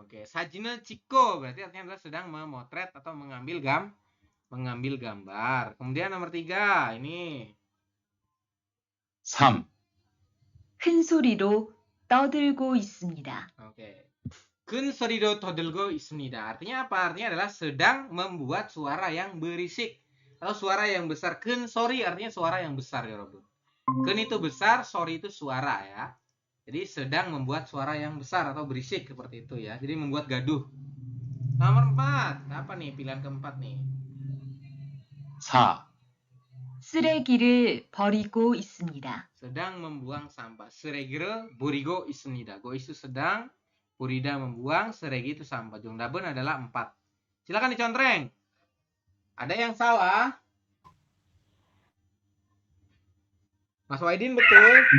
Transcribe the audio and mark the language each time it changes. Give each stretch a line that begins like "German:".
Indonesian: Oke,
Korean: 사진을 찍고
Indonesian: berarti artinya adalah sedang memotret atau mengambil gambar. Kemudian nomor 3, ini 3.
Korean: 큰 소리로 떠들고 있습니다. oke. 큰 소리로 떠들고 있습니다.
Indonesian: Artinya apa? Artinya adalah sedang membuat suara yang berisik atau suara yang besar.
Korean: 큰 소리
Indonesian: artinya suara yang besar ya, Rob. 큰 itu besar, sorry itu suara ya. Jadi sedang membuat suara yang besar atau berisik seperti itu ya. Jadi membuat gaduh. Nomor 4, apa nih pilihan keempat nih? 4.
Korean: 쓰레기를 버리고 있습니다.
Indonesian: Sedang membuang sampah.
Korean: 쓰레기를 버리고 있습니다.
Indonesian: Go itu sedang, burida membuang, 쓰레기 itu sampah.
Korean: 정답은
Indonesian: adalah 4. Silakan dicontreng. Ada yang salah? Mas Waidin betul?